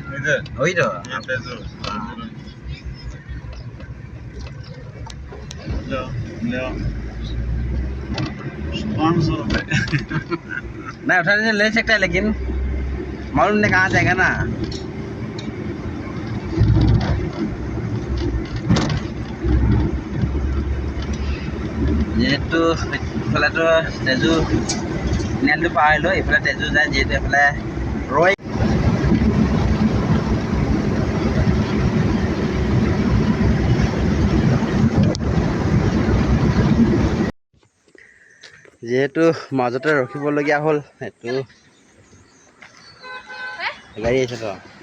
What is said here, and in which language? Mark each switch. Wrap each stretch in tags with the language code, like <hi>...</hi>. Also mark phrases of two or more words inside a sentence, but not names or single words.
<hi>इधर वही तो। ये तेजू लो लो 500 रुपए नहीं उठाने से ले सकता है, लेकिन मालूम नहीं कहाँ जाएगा ना।</hi> <as>যিহেতু ইফালেতো তেজু তিনিআলিটো পাৰ হৈ লৈ ইফালে তেজু যায়, যিহেতু এইফালে ৰৈ যিহেতু মাজতে ৰখিবলগীয়া হ'ল, সেইটো গাড়ী আছে তো।</as>